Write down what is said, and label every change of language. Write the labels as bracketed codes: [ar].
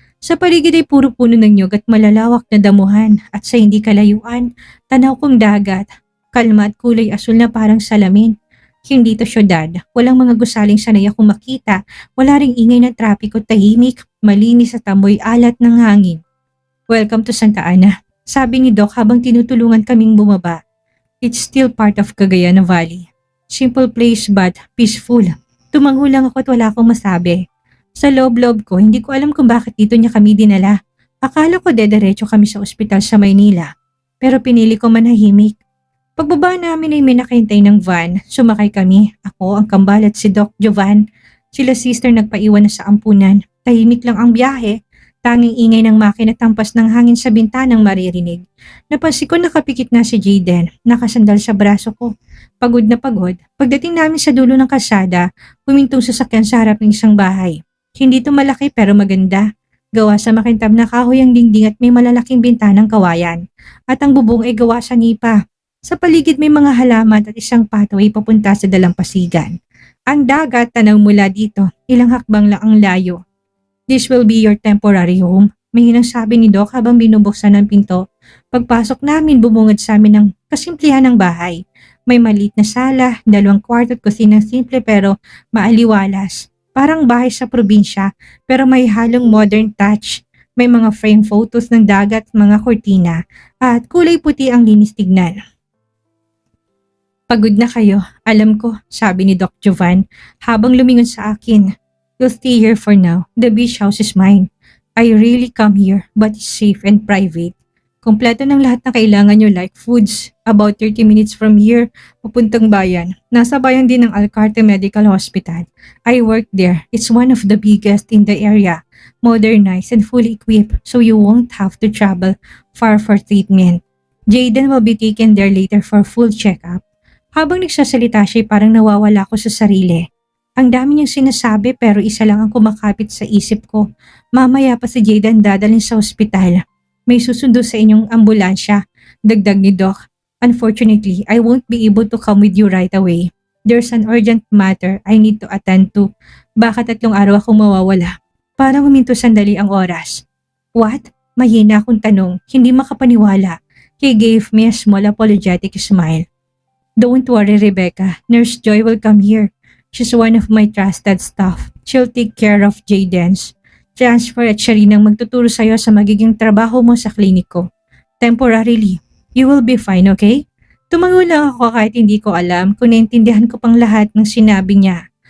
[tl] Sa paligid ay puro puno ng nyug at malalawak na damuhan at sa hindi kalayuan, tanaw kong dagat. Kalma at kulay asul na parang salamin. Hindi to syudad, walang mga gusaling sanay akong makita, wala ring ingay ng trapiko, tahimik, malinis at amoy alat ng hangin. [en] Welcome to Santa Ana, [tl] sabi ni Doc habang tinutulungan kaming bumaba. [en] It's still part of Cagayan Valley. Simple place but peaceful. [tl] Tumango lang ako at wala akong masabi. Sa loob-loob ko, hindi ko alam kung bakit dito niya kami dinala. Akala ko dediretso kami sa ospital sa Maynila. Pero pinili ko manahimik. Pagbaba namin ay may nakahintay ng van. Sumakay kami, ako, ang kambal at si Doc Jovan. Sila sister nagpaiwan na sa ampunan. Tahimik lang ang biyahe. Tanging ingay ng makina at tampas ng hangin sa bintanang maririnig. Napansin ko nakapikit na si Jayden, nakasandal sa braso ko. Pagod na pagod. Pagdating namin sa dulo ng kalsada, humintong sasakyan sa harap ng isang bahay. Hindi ito malaki pero maganda. Gawa sa makintab na kahoy ang dingding at may malalaking bintanang kawayan. At ang bubong ay gawa sa nipa. Sa paligid may mga halaman at isang pathway papunta sa dalampasigan. Ang dagat tanaw mula dito, ilang hakbang lang ang layo. [en] This will be your temporary home, [tl] may sabi ni Doc habang binubuksan ang pinto. Pagpasok namin bumungad sa amin ng kasimplihan ng bahay. May maliit na sala, 2 kwarto at kusinang simple pero maaliwalas. Parang bahay sa probinsya pero may halong modern touch. May mga frame photos ng dagat, mga kortina at kulay puti ang linis tignan. Pagod na kayo, alam ko, sabi ni Doc Jovan habang lumingon sa akin. [en] You'll stay here for now. The beach house is mine. I really come here but it's safe and private. [tl] Kompleto ng lahat na kailangan nyo like foods. [en] About 30 minutes from here, [tl] papuntang bayan. Nasa bayan din ng Alcarte Medical Hospital. [en] I work there. It's one of the biggest in the area. Modernized and fully equipped so you won't have to travel far for treatment. Jaden will be taken there later for full checkup. [tl] Habang nagsasalita siya parang nawawala ko sa sarili. Ang dami niyang sinasabi pero isa lang ang kumakapit sa isip ko. Mamaya pa si Jaden dadalhin sa ospital. May susundo sa inyong ambulansya, dagdag ni Doc. [en] Unfortunately, I won't be able to come with you right away. There's an urgent matter I need to attend to. [tl] Baka 3 araw akong mawawala. Parang huminto sandali ang oras. What? Mahina akong tanong, hindi makapaniwala. [en] He gave me a small apologetic smile. Don't worry, Rebecca. Nurse Joy will come here. She's one of my trusted staff. She'll take care of Jaden's transfer [tl] at siya rin ang magtuturo sa'yo sa magiging trabaho mo sa kliniko. [en] Temporarily, you will be fine, okay? [tl] Tumango lang ako kahit hindi ko alam kung naintindihan ko pang lahat ng sinabi niya.